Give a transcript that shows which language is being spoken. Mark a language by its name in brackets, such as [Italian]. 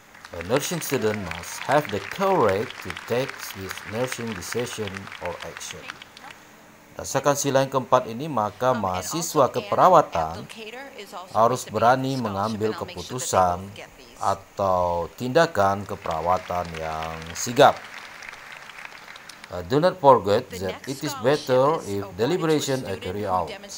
[English] A nursing student must have the courage to take his nursing decision or action. [Indonesian] Berdasarkan sila yang keempat ini, maka mahasiswa keperawatan harus berani mengambil keputusan atau tindakan keperawatan yang sigap. [English] Do not forget that it is better if deliberation are carried out.